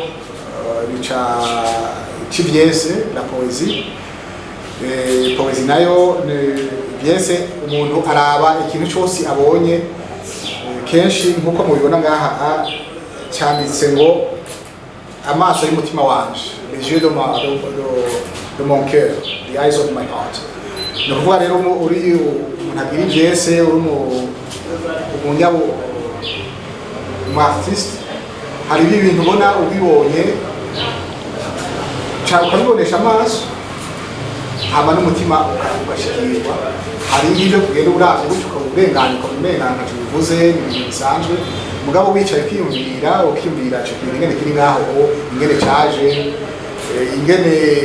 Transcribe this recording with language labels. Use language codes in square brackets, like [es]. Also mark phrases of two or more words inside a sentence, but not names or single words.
[rn] civyese [fr] la poesie [rn] poesie nayo vyese umuntu araba ikintu cyose abonye kenshi nkuko mubibona ngaha cyanditse ngo amaso y'umutima wanje [fr] les yeux de mon cœur, [en] the eyes of my heart. [rn] No kuvuga rero uri umuntu agira ivyese uri umunyabo artiste hari ibintu ubona ubibonye ukabibonesha amaso hama n'umutima ugashikirwa hari ibyo kugenda uravye gutyo ukabengana ntacyo bivuze n'ibintu bisanzwe mugabo wicaye kwiyumvira ukiyumvira ico kintu ingene kiri ngaho ingene caje ingene